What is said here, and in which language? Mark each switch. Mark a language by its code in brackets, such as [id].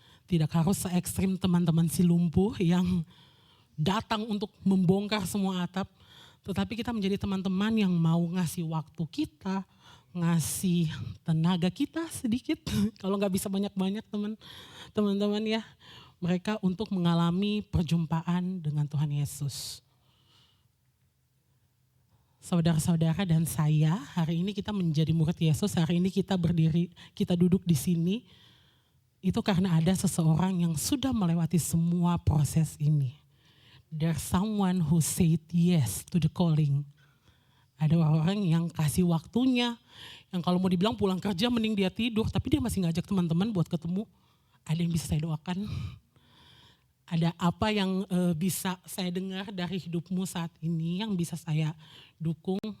[id] Tidak harus se-ekstrim teman-teman si lumpuh yang datang untuk membongkar semua atap, tetapi kita menjadi teman-teman yang mau ngasih waktu kita, ngasih tenaga kita sedikit, kalau nggak bisa banyak-banyak teman-teman ya, mereka untuk mengalami perjumpaan dengan Tuhan Yesus. Saudara-saudara dan saya, hari ini kita menjadi murid Yesus, hari ini kita berdiri, kita duduk di sini, itu karena ada seseorang yang sudah melewati semua proses ini. [en] There's someone who said yes to the calling. [id] Ada orang yang kasih waktunya, yang kalau mau dibilang pulang kerja mending dia tidur, tapi dia masih ngajak teman-teman buat ketemu. Ada yang bisa saya doakan? Ada apa yang bisa saya dengar dari hidupmu saat ini yang bisa saya dukung?